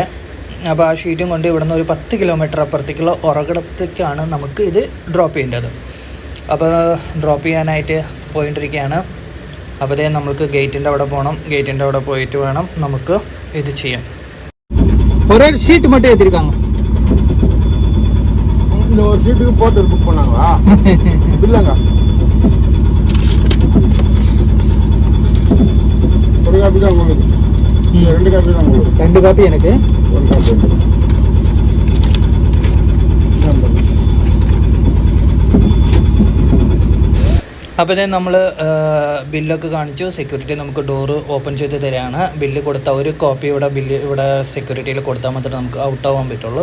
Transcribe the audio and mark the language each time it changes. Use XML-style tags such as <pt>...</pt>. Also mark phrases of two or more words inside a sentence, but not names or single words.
<ml>അപ്പോൾ ആ ഷീറ്റും കൊണ്ട് ഇവിടുന്ന് ഒരു 10 കിലോമീറ്റർ അപ്പുറത്തേക്കുള്ള ഉറകടത്തേക്കാണ് നമുക്ക് ഇത് ഡ്രോപ്പ് ചെയ്യേണ്ടത്. അപ്പോൾ ഡ്രോപ്പ് ചെയ്യാനായിട്ട് പോയിക്കൊണ്ടിരിക്കുകയാണ്. അപ്പോൾ നമുക്ക് ഗേറ്റിൻ്റെ അവിടെ പോകണം. ഗേറ്റിൻ്റെ അവിടെ പോയിട്ട് വേണം നമുക്ക് ഇത് ചെയ്യാൻ. ഒരു ഷീറ്റ്</ml> <ta>மட்டும் ஏத்திருக்காங்க. இந்த ஒரு ஷீட்டுக்கு போட்டு புக் பண்ணாங்களா? இல்லங்க. ஒரு காப்பி தான் உங்களுக்கு. 2 காப்பி தான் உங்களுக்கு. 2 காப்பி எனக்கு. 1 காப்பி.</ta> <ml>അപ്പോൾ നമ്മൾ ബില്ലൊക്കെ കാണിച്ചു. സെക്യൂരിറ്റി നമുക്ക്</ml> <en>door open</en> <ml>ചെയ്ത് തരികയാണ്. ബില്ല് കൊടുത്ത ഒരു കോപ്പി ഇവിടെ സെക്യൂരിറ്റിയിൽ കൊടുത്താൽ മാത്രമേ നമുക്ക് ഔട്ടാവാൻ പറ്റുള്ളൂ.</ml>